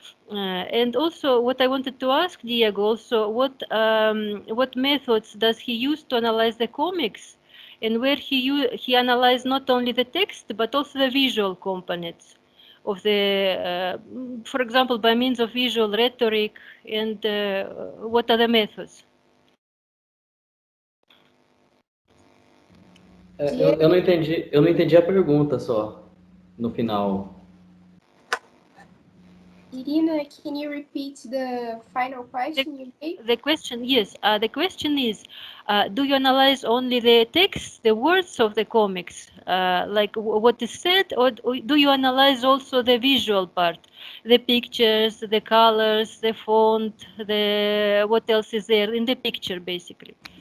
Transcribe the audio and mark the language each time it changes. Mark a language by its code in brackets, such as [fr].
[en] And also, what I wanted to ask Diego also, what methods does he use to analyze the comics, and where he analyzed not only the text but also the visual components of the, for example, by means of visual rhetoric, and what are the methods? [pt] Eu não entendi a pergunta só no final. [en] Irina, can you repeat the final question you made? The question, yes, the question is, do you analyze only the text, the words of the comics, like what is said, or do you analyze also the visual part, the pictures, the colors, the font, what else is there in the picture, basically?